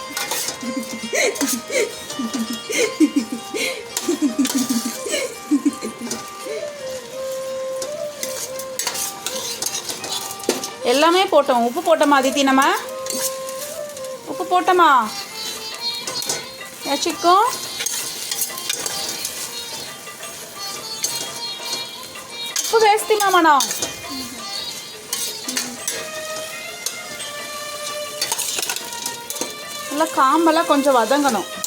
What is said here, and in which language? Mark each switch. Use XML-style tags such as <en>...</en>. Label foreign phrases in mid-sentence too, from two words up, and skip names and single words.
<ta>எல்லாமே போட்டோம். உப்பு போட்டோமா அதித்தி? நம்ம உப்பு போட்டோமா? சிக்கன்</ta> <te>ఉప్పు వేస్తున్నా మనం.</te> <ta>நல்லா காம்பெல்லாம் கொஞ்சம் வதங்கணும்.</ta>